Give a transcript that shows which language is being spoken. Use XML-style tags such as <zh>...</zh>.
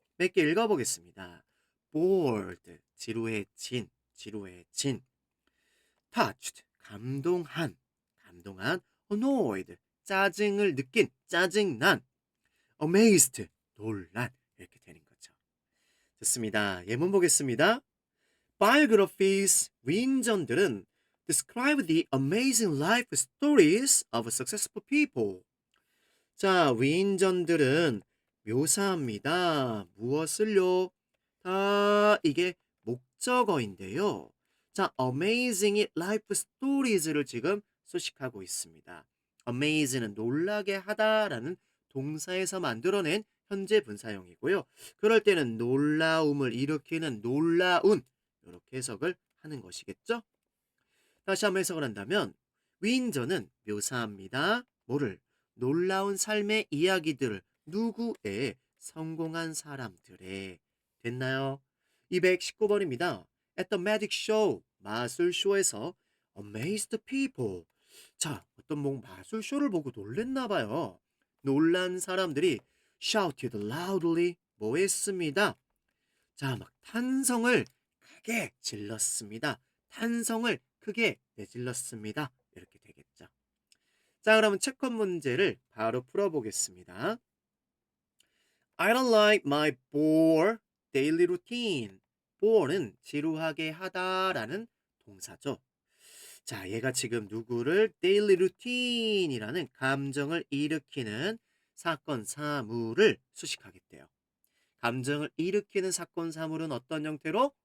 <ko>몇 개 읽어보겠습니다. bored, 지루해진, 지루해진. touched, 감동한, 감동한. annoyed, 짜증을 느낀, 짜증난. amazed, 놀란. 이렇게 되는 거죠. 좋습니다. 예문 보겠습니다.</ko> <en>Biographies,</en> <ko>위인전들은</ko> <en>describe the amazing life stories of successful people.</en> <ko>자, 위인전들은 묘사합니다. 무엇을요? 다 이게 목적어인데요. 자, amazing life stories를 지금 수식하고 있습니다. amaze는 놀라게 하다라는 동사에서 만들어낸 현재 분사형이고요. 그럴 때는 놀라움을 일으키는 놀라운 이렇게 해석을 하는 것이겠죠? 다시 한번 해석을 한다면 위인전은 묘사합니다. 뭐를? 놀라운 삶의 이야기들을 누구의? 성공한 사람들의. 됐나요? 219번입니다.</ko> <en>At the magic show,</en> <ko>마술쇼에서</ko> <en>amazed people.</en> <ko>자, 어떤 마술쇼를 보고 놀랬나 봐요. 놀란 사람들이</ko> <en>shouted loudly</en> <ko>뭐 했습니다. 자, 막 탄성을 크게 질렀습니다. 탄성을 크게 내질렀습니다. 이렇게 되겠죠. 자, 그러면 체크 문제를 바로 풀어보겠습니다.</ko> <en>I don't like my bore daily routine.</en> <ko>bore는 지루하게 하다라는 동사죠. 자, 얘가 지금 누구를 daily routine이라는 감정을 일으키는 사건, 사물을 수식하겠대요. 감정을 일으키는 사건, 사물은 어떤 형태로?</ko>